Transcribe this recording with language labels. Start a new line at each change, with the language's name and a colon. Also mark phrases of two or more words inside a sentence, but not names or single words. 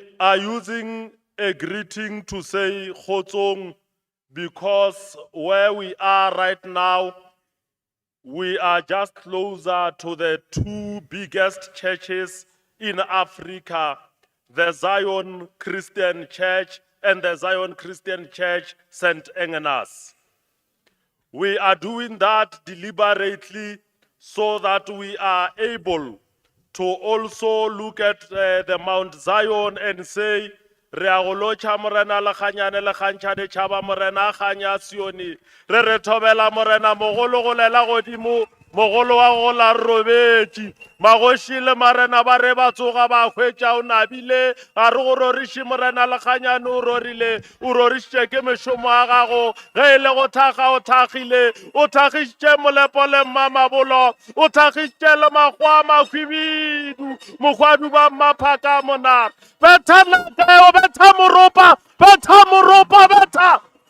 English: are using a greeting to say Khotsong because where we are right now, we are just closer to the two biggest churches in Africa, the Zion Christian Church and the Zion Christian Church St. Agnes. We are doing that deliberately so that we are able to also look at the Mount Zion and say,
Northern Sotho: re a go lotšha morena lekganyane le kgantšhane tšhaba morena a kganya Sioni re thobela morena mogolo go lela godimo mogolo wa go la robetše magoši le marena ba re ba tsoga ba hwetša o nabile ga re go roriše morena lekganyane o rorile o rorišitše ke mešomo a gago ge e le go thakga o thakgile o thagišitše molepo le mmamabolo o thagišitše le makgwa a makhwibidu mokgwadu ba mmaphaka monara betha nakeo betha moropa betha moropa betha